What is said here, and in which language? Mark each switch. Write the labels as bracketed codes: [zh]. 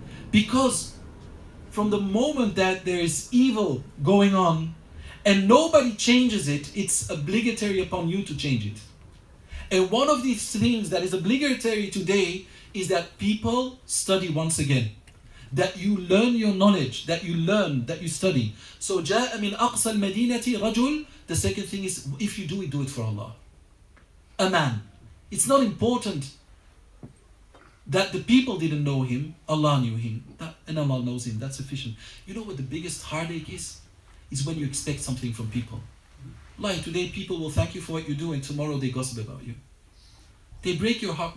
[en] Because from the moment that there is evil going on, and nobody changes it, it's obligatory upon you to change it. And one of these things that is obligatory today is that people study once again. That you learn your knowledge, that you learn, that you study. [ar] So جاء من أقصى المدينة رجل. [en] The second thing is, if you do it for Allah. A man. It's not important that the people didn't know him, Allah knew him, and Allah knows him, that's sufficient. You know what the biggest heartache is? Is when you expect something from people. Like today people will thank you for what you do and tomorrow they gossip about you. They break your heart.